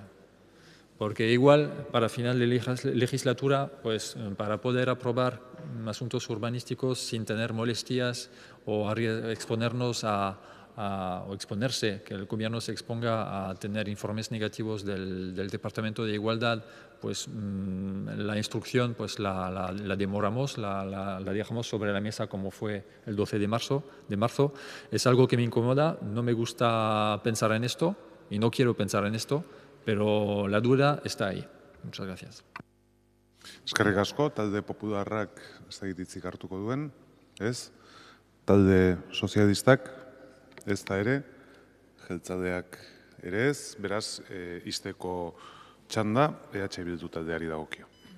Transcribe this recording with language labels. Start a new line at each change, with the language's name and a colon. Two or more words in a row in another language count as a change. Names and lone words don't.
Spanish: Porque igual, para final de legislatura, pues para poder aprobar asuntos urbanísticos sin tener molestias o exponernos o exponerse, que el gobierno se exponga a tener informes negativos del Departamento de Igualdad, pues la instrucción pues la demoramos, la dejamos sobre la mesa como fue el 12 de marzo. Es algo que me incomoda, no me gusta pensar en esto y no quiero pensar en esto, pero la duda está ahí. Muchas gracias.
Basque: Eskerrik asko, talde popularrak ez dakit hitzik hartuko duen, ez? Talde sozialistak ez da ere, jeltzaleak ere ez, beraz, izteko txanda, EH Bildu taldeari dagokio.